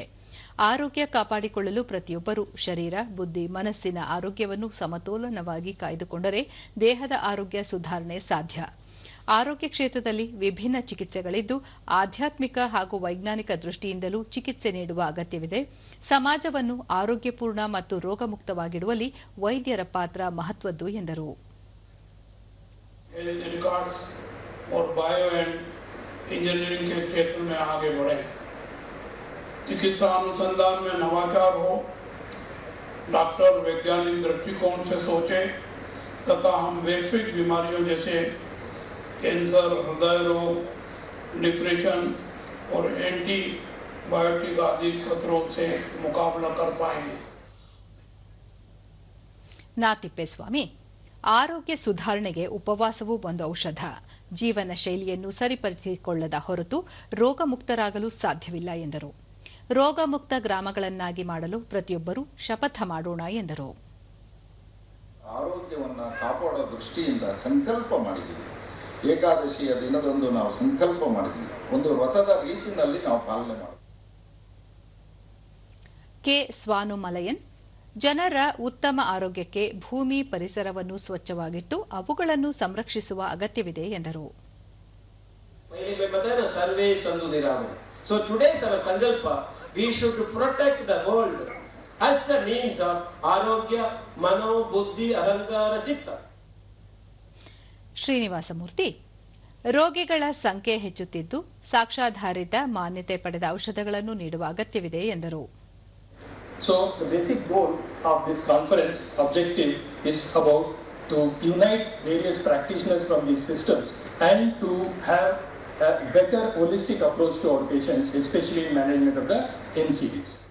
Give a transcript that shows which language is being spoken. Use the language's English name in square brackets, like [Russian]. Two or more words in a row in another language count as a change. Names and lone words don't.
[Kannada] ಆರೋಗ್ಯ ಕಾಪಾಡಿಕೊಳ್ಳಲು ಪ್ರತಿಯೊಬ್ಬರೂ ಶರೀರ, ಬುದ್ಧಿ, ಮನಸ್ಸಿನ ಆರೋಗ್ಯವನ್ನು ಸಮತೋಲನವಾಗಿ ಕಾಯ್ದುಕೊಂಡರೆ ದೇಹದ ಆರೋಗ್ಯ ಸುಧಾರಣೆ ಸಾಧ್ಯ. ಆರೋಗ್ಯ ಕ್ಷೇತ್ರದಲ್ಲಿ ವಿಭಿನ್ನ ಚಿಕಿತ್ಸೆಗಳಿದ್ದು, ಆಧ್ಯಾತ್ಮಿಕ ಹಾಗೂ ವೈಜ್ಞಾನಿಕ ದೃಷ್ಟಿಯಿಂದಲೂ ಚಿಕಿತ್ಸೆ ನೀಡುವ ಅಗತ್ಯವಿದೆ. ಸಮಾಜವನ್ನು ಆರೋಗ್ಯಪೂರ್ಣ ಮತ್ತು ರೋಗಮುಕ್ತವಾಗಿಡುವಲ್ಲಿ ವೈದ್ಯರ ಪಾತ್ರ ಮಹತ್ವದ್ದು ಎಂದರು. [Hindi] चिकित्सा अनुसंधान में नवाचार हो, डॉक्टर वैज्ञानिक दृष्टिकोण से सोचे तथा हम वैश्विक बीमारियों जैसे कैंसर, हृदय रोग, डिप्रेशन और एंटीबायोटिक आदि खतरों से मुकाबला कर पाएंगे. [Kannada] ನಾ ತಿಪ್ಪೇಸ್ವಾಮಿ, ಆರೋಗ್ಯ ಸುಧಾರಣೆಗೆ ಉಪವಾಸವೂ ಒಂದು ಔಷಧ. ಜೀವನ ಶೈಲಿಯನ್ನು ಸರಿಪಡಿಸಿಕೊಳ್ಳದ ಹೊರತು ರೋಗಮುಕ್ತರಾಗಲು ಸಾಧ್ಯವಿಲ್ಲ ಎಂದರು. ರೋಗಮುಕ್ತ ಗ್ರಾಮಗಳನ್ನಾಗಿ ಮಾಡಲು ಪ್ರತಿಯೊಬ್ಬರೂ ಶಪಥ ಮಾಡೋಣ ಎಂದರು. ಆರೋಗ್ಯವನ್ನು ಕಾಪಾಡೋ ದೃಷ್ಟಿಯಿಂದ ಸಂಕಲ್ಪ ಮಾಡಿದ್ದೀವಿ. ಏಕಾದಶಿಯ ದಿನದಂದು ನಾವು ಸಂಕಲ್ಪ ಮಾಡಿದ್ದೀವಿ. ಒಂದು ವ್ರತದ ರೀತಿಯಲ್ಲಿ ನಾವು ಪಾಲನೆ ಮಾಡಿದ್ದೀವಿ. ಕೆ ಸ್ವಾನುಮಲಯನ್, ಜನರ ಉತ್ತಮ ಆರೋಗ್ಯಕ್ಕೆ ಭೂಮಿ ಪರಿಸರವನ್ನು ಸ್ವಚ್ಛವಾಗಿಟ್ಟು ಅವುಗಳನ್ನು ಸಂರಕ್ಷಿಸುವ ಅಗತ್ಯವಿದೆ ಎಂದರು. [English] So today's our sankalpa, we should protect the world as a means of [Sanskrit] आरोग्य, मनो, बुद्धि, अहंकार, चित्त. [Kannada] ಶ್ರೀನಿವಾಸ ಮೂರ್ತಿ, ರೋಗಿಗಳ ಸಂಖ್ಯೆ ಹೆಚ್ಚುತ್ತಿದ್ದು ಸಾಕ್ಷ್ಯಾಧಾರಿತ ಮಾನ್ಯತೆ ಪಡೆದ ಔಷಧಗಳನ್ನು ನೀಡುವ ಅಗತ್ಯವಿದೆ ಎಂದರು. [English] So the basic goal of this conference objective is about to unite various practitioners from these systems and to have a better holistic approach to our patients, especially in management of the NCDs.